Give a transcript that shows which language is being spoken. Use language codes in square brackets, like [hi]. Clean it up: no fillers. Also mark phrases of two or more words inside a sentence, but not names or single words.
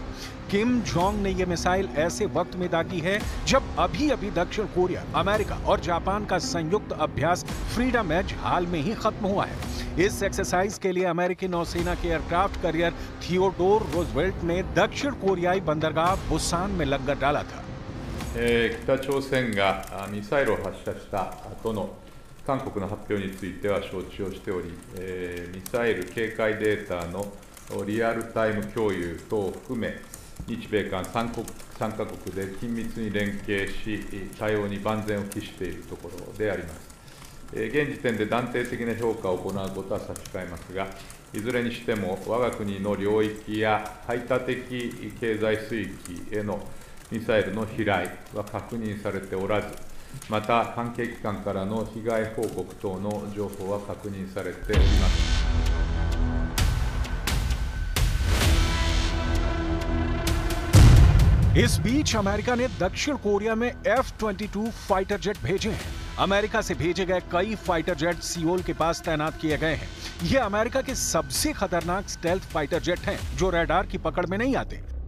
[hi] किम जोंग ने यह मिसाइल ऐसे वक्त में दागी है जब अभी दक्षिण कोरिया, अमेरिका और जापान का संयुक्त अभ्यास फ्रीडम एज हाल में ही खत्म हुआ है। इस एक्सरसाइज के लिए अमेरिकी नौसेना के [en] aircraft carrier [hi] थियोडोर रूजवेल्ट ने दक्षिण कोरियाई बंदरगाह बुसान में लंगर डाला था। [ja] 北朝鮮がミサイルを発射した後の韓国の発表については承知をしており、ミサイル警戒データのリアルタイム共有等を含め、日米韓3カ国で緊密に連携し、対応に万全を期しているところであります。現時点で断定的な評価を行うことは差し控えますが、いずれにしても我が国の領域や排他的経済水域へのミサイルの飛来は確認されておらず、また関係機関からの被害報告等の情報は確認されております。 [hi] इस बीच अमेरिका ने दक्षिण कोरिया में F-22 [en] fighter jet [hi] भेजे हैं। अमेरिका से भेजे गए कई [en] fighter jet [hi] सियोल के पास तैनात किए गए हैं। ये अमेरिका के सबसे खतरनाक [en] stealth fighter jet [hi] हैं, जो रडार की पकड़ में नहीं आते।